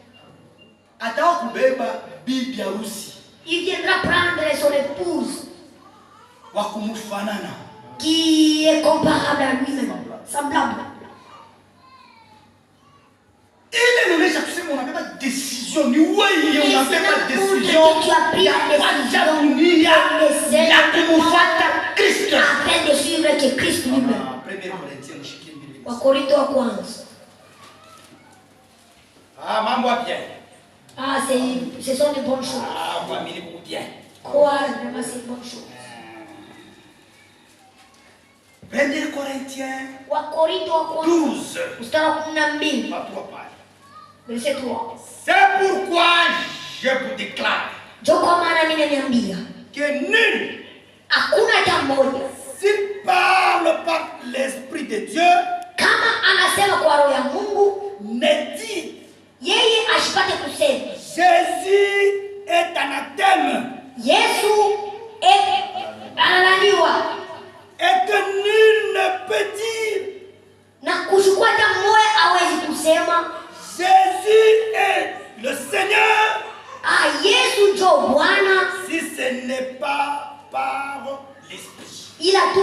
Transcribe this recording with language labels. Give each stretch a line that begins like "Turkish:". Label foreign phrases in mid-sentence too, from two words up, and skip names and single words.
French: Il viendra prendre son épouse qui est comparable à lui-même, semblable. On n'a pas de décision. Tu as pris la décision afin de suivre que Christ lui-même.
Swahili: Wakorintho wa kwanza.
French: Ah, ce sont de bonnes choses. Croire vraiment c'est une bonne chose. 1 Corinthiens
Swahili: Wakorintho wa kwanza 12 mstari wa 12.
French: Verset 3. C'est pourquoi je vous déclare
Swahili: Ndio kwa maana mimi naniambia
French: que nul
Swahili: hakuna jambo
French: si parle par l'Esprit de Dieu, ne dit Jésus est anathème. Et que nul ne peut dire Jésus est le Seigneur si ce n'est pas par l'Esprit.